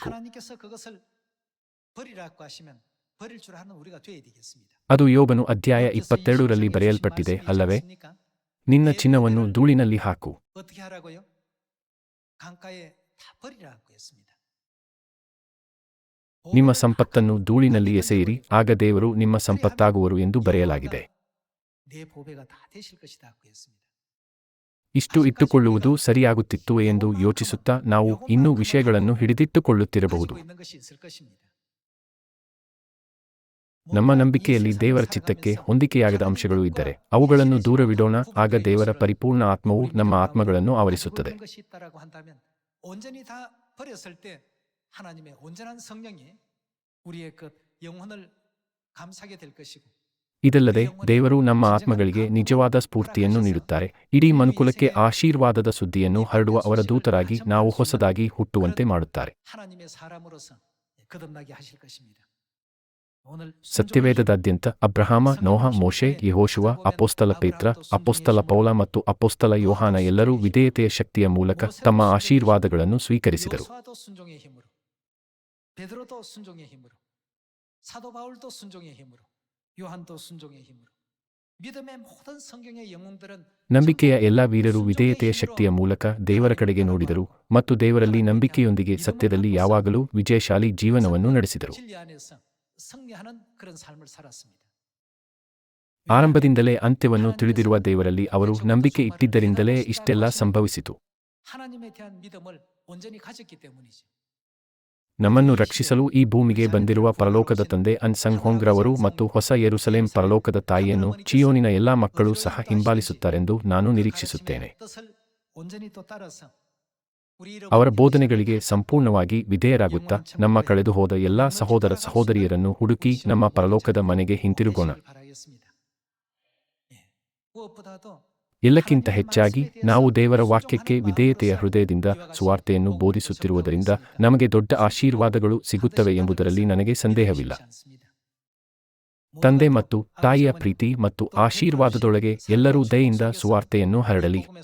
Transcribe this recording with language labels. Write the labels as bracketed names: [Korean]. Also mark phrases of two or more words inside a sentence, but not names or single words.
[Korean] 하나님께서 그것을 버리라고 하시면 버릴 줄 아는 우리가 되어야 되겠습니다. [Kannada] ಅದು ಯೋಬನು ಅಧ್ಯಾಯ 22ರಲ್ಲಿ ಬರೆಯಲ್ಪಟ್ಟಿದೆ ಅಲ್ಲವೇ? ನಿನ್ನ ಚಿನ್ನವನ್ನು ಧೂಳಿನಲ್ಲಿ ಹಾಕು. [Korean] 어떻게 하라고요? 강가에 다 버리라고 했습니다. [Kannada] ನಿಮ್ಮ ಸಂಪತ್ತನ್ನು ಧೂಳಿನಲ್ಲಿ ಎಸೆಯಿರಿ, ಆಗ ದೇವರು ನಿಮ್ಮ ಸಂಪತ್ತಾಗುವರು ಎಂದು ಬರೆಯಲಾಗಿದೆ. [Korean] 내 보배가 다 되실 것이다고 했습니다. [Kannada] ಇಷ್ಟು ಇಟ್ಟುಕೊಳ್ಳುವುದು ಸರಿಯಾಗುತ್ತಿತ್ತು ಎಂದು ಯೋಚಿಸುತ್ತಾ ನಾವು ಇನ್ನೂ ವಿಷಯಗಳನ್ನು ಹಿಡಿದಿಟ್ಟುಕೊಳ್ಳುತ್ತಿರಬಹುದು. [Korean] 가지고 있는 것이 있을 것입니다. [Kannada] ನಮ್ಮ ನಂಬಿಕೆಯಲ್ಲಿ ದೇವರ ಚಿತ್ತಕ್ಕೆ ಹೊಂದಿಕೆಯಾಗದ ಅಂಶಗಳು ಇದ್ದರೆ ಅವುಗಳನ್ನು ದೂರವಿಡೋಣ, ಆಗ ದೇವರ ಪರಿಪೂರ್ಣ ಆತ್ಮವು ನಮ್ಮ ಆತ್ಮಗಳನ್ನು ಆವರಿಸುತ್ತದೆ. [Korean] 모든 것이 있다라고 한다면 온전히 다 버렸을 때 하나님의 온전한 성령이 우리의 그 영혼을 감싸게 될 것이고 [Kannada] ಇದಲ್ಲದೆ ದೇವರು ನಮ್ಮ ಆತ್ಮಗಳಿಗೆ ನಿಜವಾದ ಸ್ಫೂರ್ತಿಯನ್ನು ನೀಡುತ್ತಾರೆ. ಇಡೀ ಮನುಕುಲಕ್ಕೆ ಆಶೀರ್ವಾದದ ಸುದ್ದಿಯನ್ನು ಹರಡುವ ಅವರ ದೂತರಾಗಿ ನಾವು ಹೊಸದಾಗಿ ಹುಟ್ಟುವಂತೆ ಮಾಡುತ್ತಾರೆ. [Korean] 하나님의 사람으로서 거듭나게 하실 것입니다. 오늘 [Kannada] ಸತ್ಯವೇದದಾದ್ಯಂತ ಅಬ್ರಹಾಮ, ನೋಹ, ಮೋಶೆ, ಯೆಹೋಶುವ, ಅಪೊಸ್ತಲ ಪೇತ್ರ, ಅಪೊಸ್ತಲ ಪೌಲ ಮತ್ತು ಅಪೊಸ್ತಲ ಯೋಹಾನ ಎಲ್ಲರೂ ವಿಧೇಯತೆಯ ಶಕ್ತಿಯ ಮೂಲಕ ತಮ್ಮ ಆಶೀರ್ವಾದಗಳನ್ನು ಸ್ವೀಕರಿಸಿದರು. [Korean] 요수아도 순종의 힘으로 베드로도 순종의 힘으로 사도 바울도 순종의 힘으로 요한도 순종의 힘으로 믿음의 모든 성경의 영웅들은 [Kannada] ನಂಬಿಕೆಯ ಎಲ್ಲ ವೀರರು ವಿಧೇಯತೆಯ ಶಕ್ತಿಯ ಮೂಲಕ ದೇವರ ಕಡೆಗೆ ನೋಡಿದರು ಮತ್ತು ದೇವರಲ್ಲಿ ನಂಬಿಕೆಯೊಂದಿಗೆ ಸತ್ಯದಲ್ಲಿ ಯಾವಾಗಲೂ ವಿಜಯಶಾಲಿ ಜೀವನವನ್ನು ನಡೆಸಿದರು. [Korean] 진리 안에서 승리하는 그런 삶을 살았습니다. [Kannada] ಆರಂಭದಿಂದಲೇ ಅಂತ್ಯವನ್ನು ತಿಳಿದಿರುವ ದೇವರಲ್ಲಿ ಅವರು ನಂಬಿಕೆ ಇಟ್ಟಿದ್ದರಿಂದಲೇ ಇಷ್ಟೆಲ್ಲ ಸಂಭವಿಸಿತು. [Korean] 하나님에 대한 믿음을 온전히 가졌기 때문이죠. [Kannada] ನಮ್ಮನ್ನು ರಕ್ಷಿಸಲು ಈ ಭೂಮಿಗೆ ಬಂದಿರುವ ಪರಲೋಕದ ತಂದೆ ಅನ್ಸಂಗ್ ಹೊಂಗ್ರವರು ಮತ್ತು ಹೊಸ ಯೆರೂಸಲೇಂ ಪರಲೋಕದ ತಾಯಿಯನ್ನು ಚಿಯೋನಿನ ಎಲ್ಲಾ ಮಕ್ಕಳು ಸಹ ಹಿಂಬಾಲಿಸುತ್ತಾರೆಂದು ನಾನು ನಿರೀಕ್ಷಿಸುತ್ತೇನೆ. [Korean] 뜻을 온전히 또 따라서 우리 [Kannada] ಅವರ ಬೋಧನೆಗಳಿಗೆ ಸಂಪೂರ್ಣವಾಗಿ ವಿಧೇಯರಾಗುತ್ತಾ ನಮ್ಮ ಕಳೆದುಹೋದ ಎಲ್ಲಾ ಸಹೋದರ ಸಹೋದರಿಯರನ್ನು ಹುಡುಕಿ ನಮ್ಮ ಪರಲೋಕದ ಮನೆಗೆ ಹಿಂತಿರುಗೋಣ. [Korean] 바라겠습니다. 예. 무엇보다도 [Kannada] ಎಲ್ಲಕ್ಕಿಂತ ಹೆಚ್ಚಾಗಿ ನಾವು ದೇವರ ವಾಕ್ಯಕ್ಕೆ ವಿಧೇಯತೆಯ ಹೃದಯದಿಂದ ಸುವಾರ್ತೆಯನ್ನು ಬೋಧಿಸುತ್ತಿರುವುದರಿಂದ ನಮಗೆ ದೊಡ್ಡ ಆಶೀರ್ವಾದಗಳು ಸಿಗುತ್ತವೆ ಎಂಬುದರಲ್ಲಿ ನನಗೆ ಸಂದೇಹವಿಲ್ಲ. ತಂದೆ ಮತ್ತು ತಾಯಿಯ ಪ್ರೀತಿ ಮತ್ತು ಆಶೀರ್ವಾದದೊಳಗೆ ಎಲ್ಲರೂ ದಯೆಯಿಂದ ಸುವಾರ್ತೆಯನ್ನು ಹರಡಲಿ.